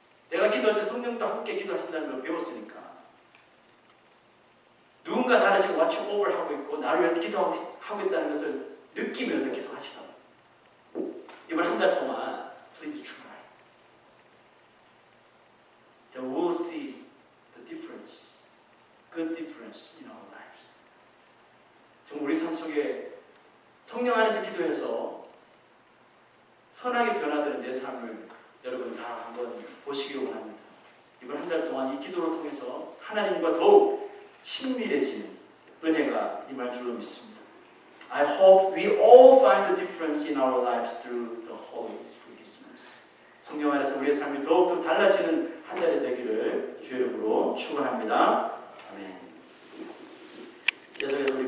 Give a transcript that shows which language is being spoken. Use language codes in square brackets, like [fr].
[ko] 내가 기도할 때 성령도 함께 기도하신다는 걸 배웠으니까 누군가 나를 지금 [en] watch over [ko] 하고 있고 나를 위해서 기도하고 있다는 것을 느끼면서 기도하시라고. 이번 한 달 동안 [en] please try. Then we'll see the difference, good difference in our lives. [ko] 정말 우리 삶 속에 성령 안에서 기도해서 선하게 변화되는 내 삶을 여러분 다 한번 보시기 원합니다. 이번 한 달 동안 이 기도를 통해서 하나님과 더욱 친밀해지는 은혜가 임할 줄로 믿습니다. [en] I hope we all find the difference in our lives through the Holy Spirit this month. [ko] 성령 안에서 우리의 삶이 더욱더 달라지는 한 달이 되기를 주의 이름으로 축원합니다. 아멘. 계속해서